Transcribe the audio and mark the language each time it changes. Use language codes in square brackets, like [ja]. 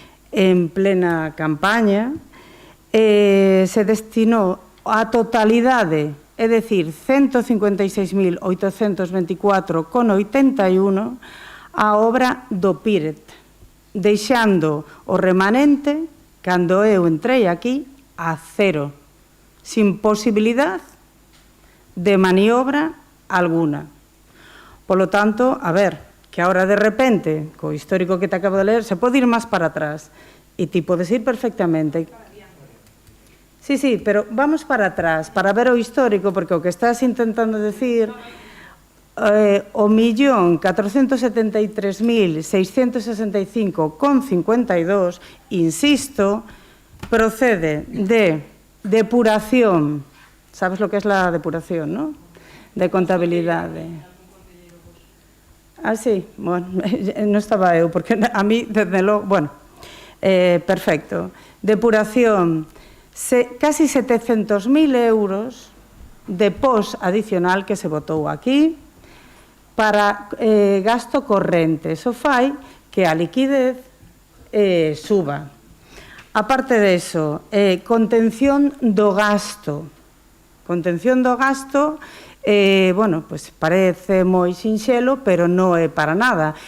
[gl] en plena campaña, se destinou a totalidade, é dicir, 156.824,81 a obra do PIRET, deixando o remanente, cando eu entrei aquí, a cero, [es] sin posibilidad de maniobra alguna. [gl] Polo tanto, a ver, que ahora de repente, co histórico que te acabo de ler, se pode ir máis para atrás, e ti podes ir perfectamente. Sí, pero vamos para atrás, para ver o histórico, porque o que estás intentando decir, o 1.473.665,52, insisto, procede de depuración. [es] Sabes lo que es la depuración, ¿no? [gl] De contabilidade. Ah, sí, bueno, non estaba eu, porque a mí, desde logo, bueno, perfecto. Depuración, casi 700.000 euros de pos adicional que se botou aquí para gasto corrente. Eso fai que a liquidez suba. Aparte de eso, contención do gasto. Contención do gasto, bueno, pues parece moi sinxelo, pero non é para nada.